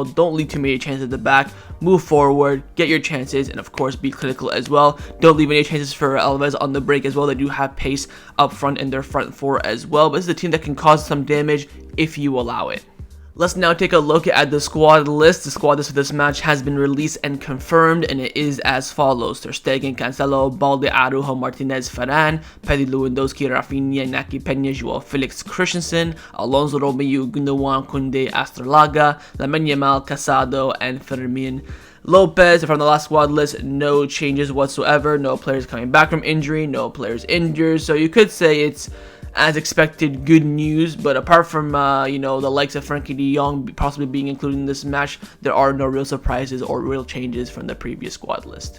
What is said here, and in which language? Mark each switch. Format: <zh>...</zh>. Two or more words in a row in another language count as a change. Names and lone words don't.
<en>Don't leave too many chances at the back. Move forward, get your chances, and of course be clinical as well. Don't leave any chances for Alaves on the break as well. They do have pace up front in their front four as well, but this is a team that can cause some damage if you allow it. Let's now take a look at the squad list. The squad list for this match has been released and confirmed, and it is as follows: Ter Stegen, Cancelo, Balde, Araujo, Martinez, Ferran, Pedri, Lewandowski, Raphinha, Naki Peña, Joao Felix, Christensen, Alonso, Romeu, Gundogan, Koundé, Astrolaga, Lamine Yamal, Casado, and Fermin Lopez from the last squad list, no changes whatsoever. No players coming back from injury, no players injured. So you could say it's, as expected, good news. But apart from the likes of Frenkie de Jong possibly being included in this match, there are no real surprises or real changes from the previous squad list.</en>